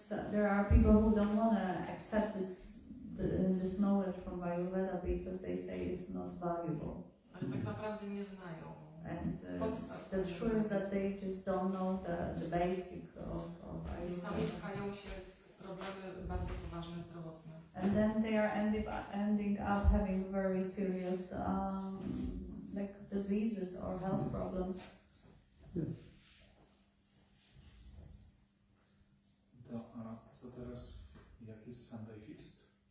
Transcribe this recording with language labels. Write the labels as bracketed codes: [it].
[en] There are people who don't want to accept this knowledge from Ayurveda because they say it's not valuable. [pl] Ale tak naprawdę nie znają podstaw. [en] The truth is that they just don't know the basic of [pl] I [en] Ayurveda. [pl] sami pchają się w problemy bardzo poważne zdrowotne. [en] And then they are ending up having very serious like diseases or health problems. [pl] A co teraz? Jakiś Sunday Feast?